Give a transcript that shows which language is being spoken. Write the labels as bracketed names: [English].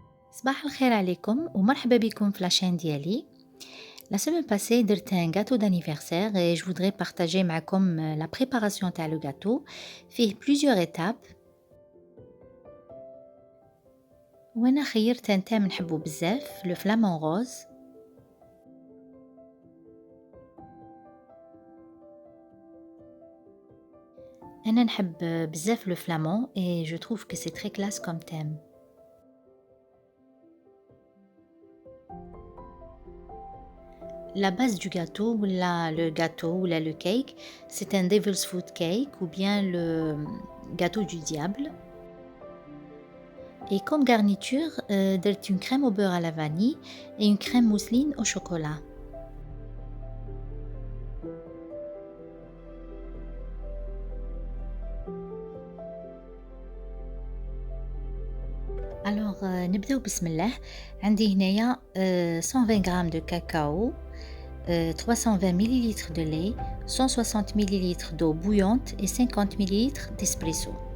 [Arabic] صباح الخير عليكم ومرحبا بكم في لاشين ديالي. [French] La semaine passée [Arabic] درت [French] un gâteau d'anniversaire et je voudrais partager [Arabic] معكم [French] la préparation [Arabic] تاع [French] le gâteau. [Arabic] فيه [French] plusieurs étapes [Arabic] وانا خيرت [French] un thème [Arabic] نحبه بزاف [French] le flamant rose. [Arabic] انا نحب بزاف [French] le flamand et je trouve que c'est très classe comme thème. La base du gâteau ou le gâteau ou le cake, c'est un devil's food cake ou bien le gâteau du diable. Et comme garniture, [Arabic] درت [French] une crème au beurre à la vanille et une crème mousseline au chocolat. Alors [Arabic] نبداو بسم الله. عندي هنايا [French] 120 g de cacao, 320 ml de lait, 160 ml d'eau bouillante et 50 ml d'espresso.